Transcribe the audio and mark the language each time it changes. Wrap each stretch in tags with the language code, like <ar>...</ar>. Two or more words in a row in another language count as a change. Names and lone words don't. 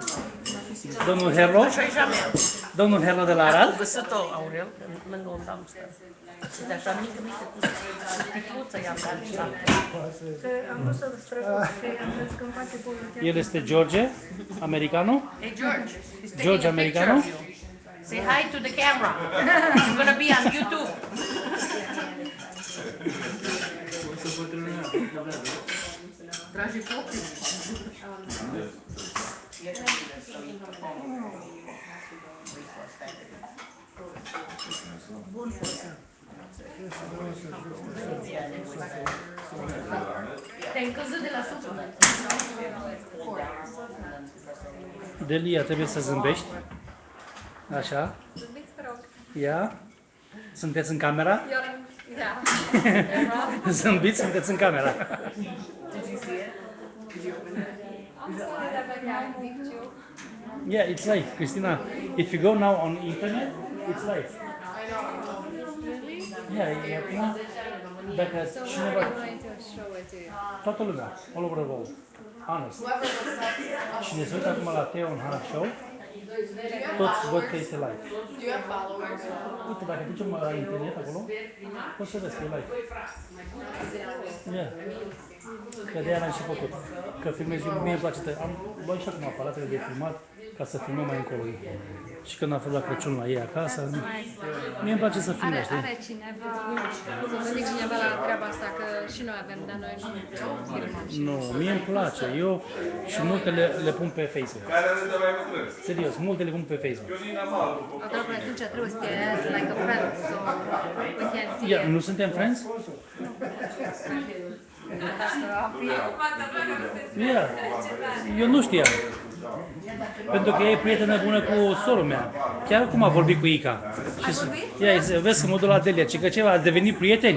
<ro>Domnul Herlo. Domnul Herlo de la Arad. Găsit-o, Aurel, lângă un dumpster. De așa mică, cu sticluță i-am dat lapte. Am vrut să-l străcut și am crezut că îmi face bolul. El este George, americano.</ro> <en>Hey, George. He's taking George a picture Americano. of you. Say hi to the camera. You're gonna be on YouTube.</en> <ro>Dragi copii. Te-ai încălzit de la supă. Delia, trebuie să zâmbești. Așa. Zâmbiți, vă rog. Ia. Sunteți în camera? Da. Zâmbiți, sunteți în camera. Am să vedea dacă picture.</ro> <en>Yeah, it's live, Christina. If you go now on internet, it's live. Yeah,</en> <ro>acum, dacă cineva, toată lumea,</ro> <en>all over the world, honest.</en> <ro>Cine se uită acum la Teo în Hana Show, toți văd că este live. Uite, dacă ducem la internet acolo, poți să vezi că e live. Yeah. Că de-aia l-am și făcut. Că filmez eu, mie îmi place, am luat și acum aparatele de filmat ca să filmăm mai încolo. Și când am fost la Crăciun la ei acasă, mie îmi place să filmez, știi? Are cineva, să gândi cineva la treaba asta, că și noi avem, dar noi nu filmăm. Nu, mie îmi place. Eu și multe le pun pe Facebook. Care râde mai bătrân? Serios, multe le pun pe Facebook. Dar până atunci trebuie să te</ro> <en>add like a friend, so we can see</en> <ro>Ia,</ro> <en>it.</en> <ro>nu suntem friends? Ia, eu nu știam. Pentru că ea e prietenă bună cu sorul mea. Chiar cum a vorbit cu Ica. Ia, vezi că mă duc la Delia, ci că ceva, a devenit prieteni.</ro>